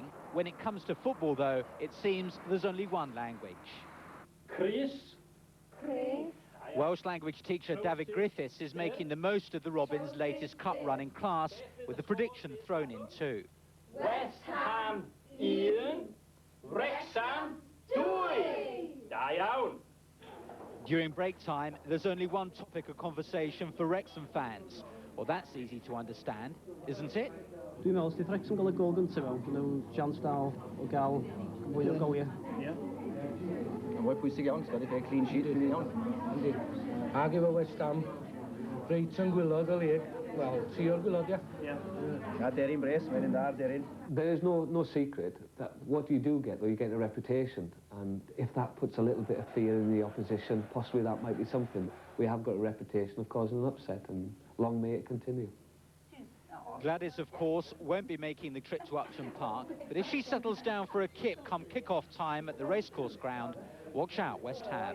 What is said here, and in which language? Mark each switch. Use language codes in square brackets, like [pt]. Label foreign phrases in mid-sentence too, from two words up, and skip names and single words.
[en] When it comes to football, though, it seems there's only one language. Chris? Welsh language teacher David Griffiths is making the most of the Robins' latest cup run in class, with a prediction thrown in too. West Ham 1, Wrexham 2. [cy] Da iawn. [en] During break time, there's only one topic of conversation for Wrexham fans. Well, that's easy to understand, isn't it? [cy] Dwi'n meddwl, os di Wrexham gael y gol gyntaf fewn, nhw'n chance dal o gael fwy o goliau. Mae'n fwy pwysig iawn, ti'n cael [en] clean sheet [cy] yn iawn. Ag efo West Ham, reit yn gwylod o lig. Wel, 3 o'r gwylod, ia. A Deryn Brace, mae'n un dar, Deryn. [en] There is no secret that what you do get, though, you get a reputation. And if that puts a little bit of fear in the opposition, possibly that might be something. We have got a reputation of causing an upset, and long may it continue. Gladys, of course, won't be making the trip to Upton Park, but if she settles down for a kip come kick-off time at the racecourse ground, watch out, West Ham.